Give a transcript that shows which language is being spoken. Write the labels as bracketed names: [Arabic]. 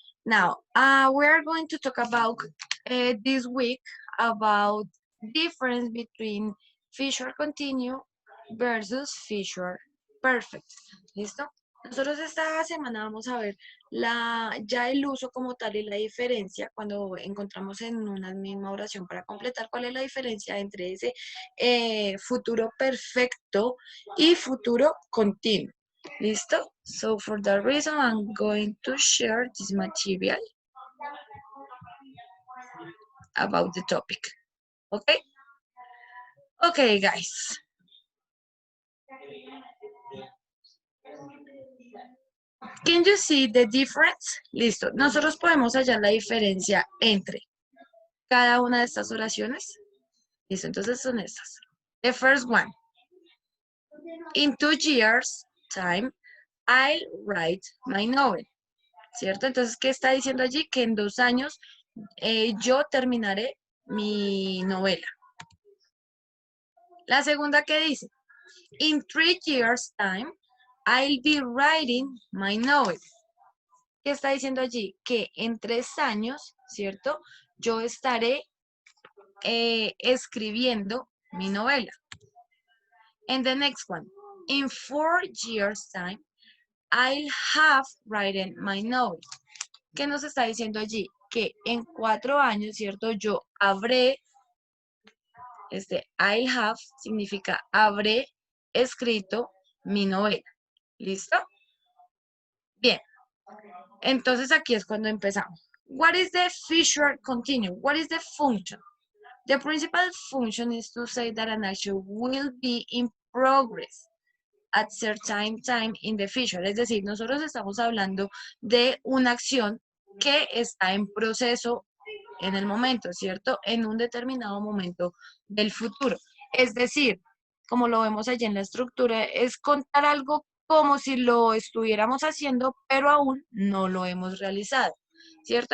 [English] Now, we are going to talk about this week about difference between future continue versus future perfect. [Spanish] ¿Listo? Nosotros esta semana vamos a ver ya el uso como tal y la diferencia cuando encontramos en una misma oración para completar cuál es la diferencia entre ese futuro perfecto y futuro continuo. ¿Listo? [English] So for that reason, I'm going to share this material about the topic. Okay? Okay, guys. Can you see the difference? [Spanish] Listo. Nosotros podemos hallar la diferencia entre cada una de estas oraciones. Listo, entonces son estas. [English] The first one. In 2 years time, I'll write my novel. [Spanish] ¿Cierto? Entonces, ¿qué está diciendo allí? Que en 2 años yo terminaré mi novela. La segunda que dice, [English] in 3 years time, I'll be writing my novel. [Spanish] ¿Qué está diciendo allí? Que en 3 años, ¿cierto? Yo estaré escribiendo mi novela. [English] And the next one, in 4 years time, I'll have written my novel. [Spanish] ¿Qué nos está diciendo allí? Que en 4 años, ¿cierto? Yo habré, [English] I'll have [Spanish] significa habré escrito mi novela. ¿Listo? Bien. Entonces aquí es cuando empezamos. [English] What is the future continuum? What is the function? The principal function is to say that an action will be in progress at certain time in the future. [Spanish] Es decir, nosotros estamos hablando de una acción que está en proceso en el momento, ¿cierto? En un determinado momento del futuro. Es decir, como lo vemos allí en la estructura, es contar algo como si lo estuviéramos haciendo, pero aún no lo hemos realizado, ¿cierto?